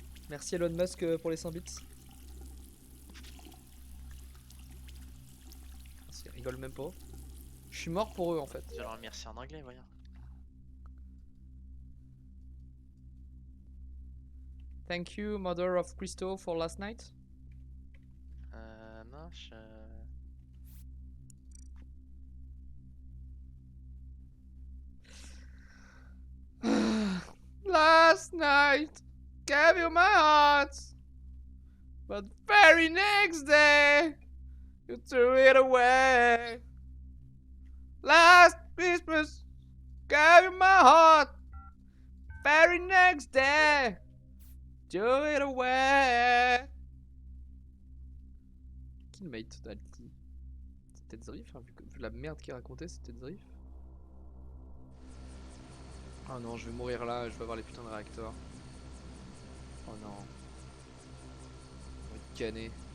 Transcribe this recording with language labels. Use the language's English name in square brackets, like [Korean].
[French] Merci Elon Musk pour les 100 bits. Merci, rigole même pas. suis mort pour eux en fait. Je leur remercie en anglais, voyons. [English] Thank you, Mother of Christo, for last night. [French] Non, je... [English] Last night, gave you my heart, but very next day, you threw it away. Last Christmas, gave you my heart, very next day, threw it away. Killmate d'Alti. [French] C'est peut-être Zrif, hein, vu la merde qu'il racontait, c'est peut-être Zrif. Oh non, je vais mourir là, je vais avoir les putains de réacteurs. Oh non. On va être canné.